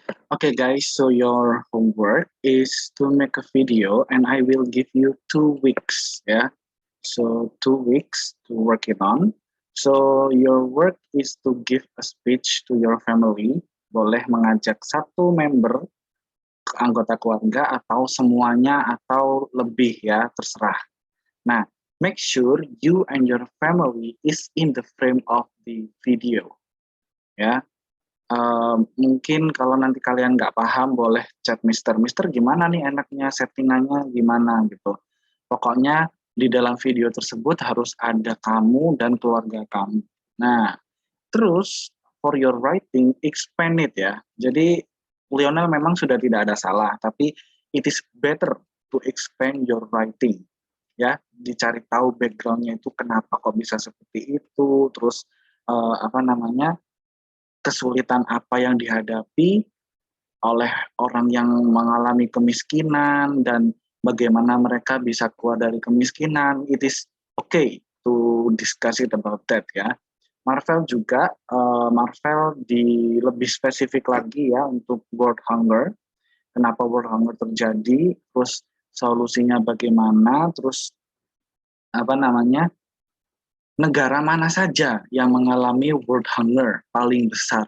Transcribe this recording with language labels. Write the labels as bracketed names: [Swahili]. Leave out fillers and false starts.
[English] Okay, guys. So your homework is to make a video, and I will give you 2 weeks. Yeah. So 2 weeks to work it on. So your work is to give a speech to your family. [Indonesian] Boleh mengajak satu member anggota keluarga atau semuanya atau lebih ya, terserah. [English] Nah, make sure you and your family is in the frame of the video. [Indonesian] Ya, mungkin kalau nanti kalian nggak paham boleh chat Mister gimana nih enaknya settingannya gimana gitu. Pokoknya di dalam video tersebut harus ada kamu dan keluarga kamu. Nah, terus [English] for your writing expand it ya. [Indonesian] Jadi Lionel memang sudah tidak ada salah, tapi [English] it is better to expand your writing [Indonesian] ya, dicari tahu backgroundnya itu kenapa kok bisa seperti itu, terus apa namanya kesulitan apa yang dihadapi oleh orang yang mengalami kemiskinan dan bagaimana mereka bisa keluar dari kemiskinan. [English] It is okay to discuss it about that ya. [Indonesian] Marvel juga, Marvel di lebih spesifik lagi ya untuk world hunger. Kenapa world hunger terjadi? Terus solusinya bagaimana, terus apa namanya, negara mana saja yang mengalami world hunger paling besar.